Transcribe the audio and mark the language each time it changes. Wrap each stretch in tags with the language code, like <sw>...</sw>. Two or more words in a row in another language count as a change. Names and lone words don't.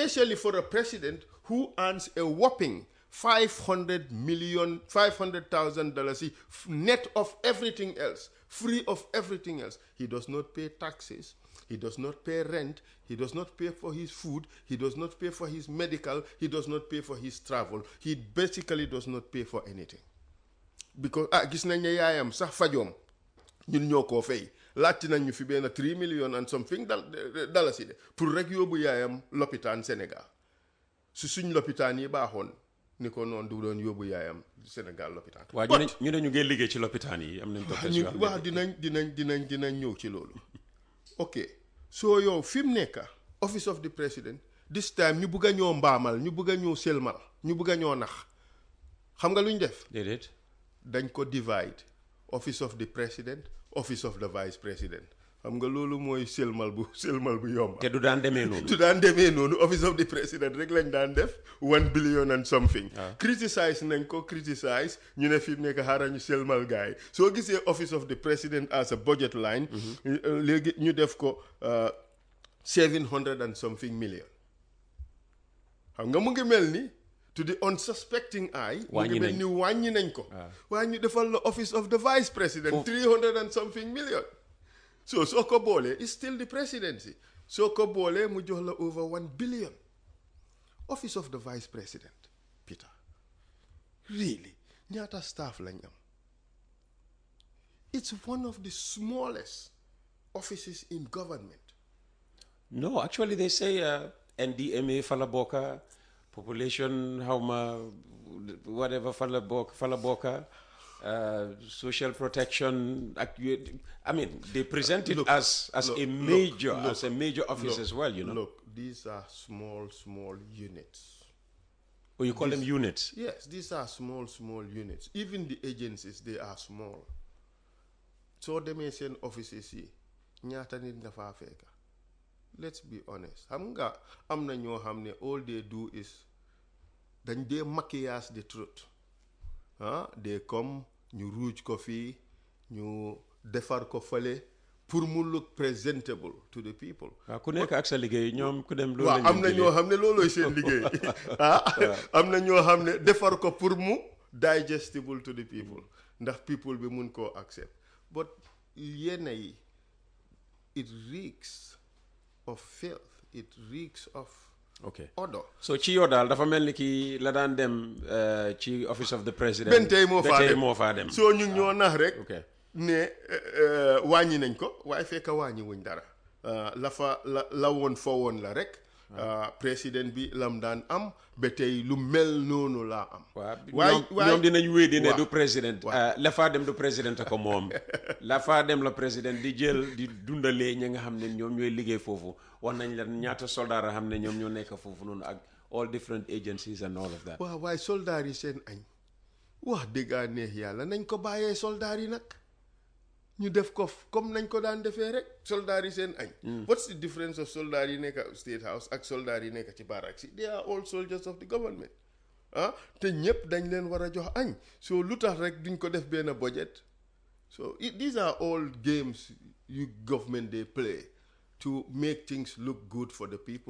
<en>especially for a president who earns a whopping $500,000 net of everything else, free of everything else. He does not pay taxes. He does not pay rent. He does not pay for his food. He does not pay for his medical. He does not pay for his travel. He basically does not pay for anything.</en> <wo>Because gis nañ ne yaayam sax fajoom ñun ñoo koo fay laajte nañ ñu fi benn 3</wo> <en>million and something</en> <wo>dalasi de pour rek yóbbu yaayam lopitaan Sénégal su suñ lopitaan yi baaxoon ni ko noonu du doon yóbbu yaayam Sénégal lopitaan. waaw ñu ne ñu ngi liggéey ci lopitaan yi am nañ docteur waaw dinañ ñëw ci loolu. ok soo yow fi mu nekk</wo> <en>office of the president this time</en> <wo>ñu bugg a ñoo mbaamal ñu bugg a ñoo selmal ñu bugg a ñoo nax xam nga lu ñu def. déedéet. dañ ko</wo> <en>divide office of the president office of the vice president</en> <wo>xam nga loolu mooy selmal bu yomb. te du daan demee noonu.</wo> <en>office of the president</en> <wo>rek lañ daan def 1</wo> <en>billion and something.</en> <wo>criticize nañ ko ñu ne fi mu nekk xaaral ñu selmal gars yi soo gisee</wo> <en>office of the president as a budget line.</en> <wo>léegi ñu def ko 700</wo> <en>and something million.</en> <wo>xam nga mu ngi mel ni.</wo> <en>to the unsuspecting eye.</en> <wo>wàññi nañ ko. waaye ñu defal la</wo> <en>office of the vice president. 300 and something million. so</en> <wo>soo ko boolee</wo> <en>it's still the presidency.</en> <wo>soo ko boolee mu jox la</wo> <en>over 1 billion. office of the vice president.</en> <wo>Peter really ñaata staff lañ am.</wo> <en>it's one of the smallest offices in government. no actually they say NDMA</en> <wo>fa la bokka.</wo> <en>Population, whatever, Falaboka, social protection. I mean, they present it as a major office as well. You know. Look, these are small units. Oh, you call them units? Yes, these are small units. Even the agencies, they are small. So they may send offices here.</en> <wo>Nyata nit nga fa feka.</wo> <en>Let's be honest.</en> <wo>Xam nga am na ñoo xam ne</wo> <en>all they do is</en> <wo>dañ dee maquillage</wo> <en>the truth. They come</en> <wo>ñu ruuj ko fii ñu defar ko fële pour mu</wo> <en>look presentable to the people.</en> <wo>ku nekk ak sa liggéey ñoom ku dem. waaw am na ñoo xam ne loolooy seen liggéey. am na ñoo xam ne defar ko pour mu</wo> <en>digestible to the people</en> <wo>ndax people bi mun koo accept but yenn yi</wo> <en>it reeks of filth, it reeks of odor.</en> <wo>So ci yoo daal dafa mel ni kii la daan dem ci office of the president. benn tey moo faa dem soo ñu ñoo nax rek. ne wàññi nañ ko waaye fekk wàññi wuñ dara. la woon fa woon la rek. président bi lam daan am ba tey lu mel noonu laa am. waaye ñoom dinañ wéy ne du président. la faa dem du président ko moom. la faa dem la président di jël di dundalee ñi nga xam ne ñoom ñooy liggéey foofu wax nañ la ñaata soldat a xam ne ñoom ñoo nekk foofu noonu ak</wo> <en>all different agencies and all of that.</en> <wo>waaw waaye soldat yi seen añ wax dëgg neex yàlla nañ ko bàyyee soldat yi nag. ñu def ko comme nañ ko daan defee rek soldat yi seen añ.</wo> <en>What's the difference of</en> <wo>soldat yi nekk State House ak soldat yi nekk ci barracks yi?</wo> <en>They are all soldiers of the government.</en> <wo>te ñëpp dañ leen war a jox añ. so lu tax rek duñ ko def benn budget.</wo> <en>so these are all games you government they play to make things look good for the people.</en>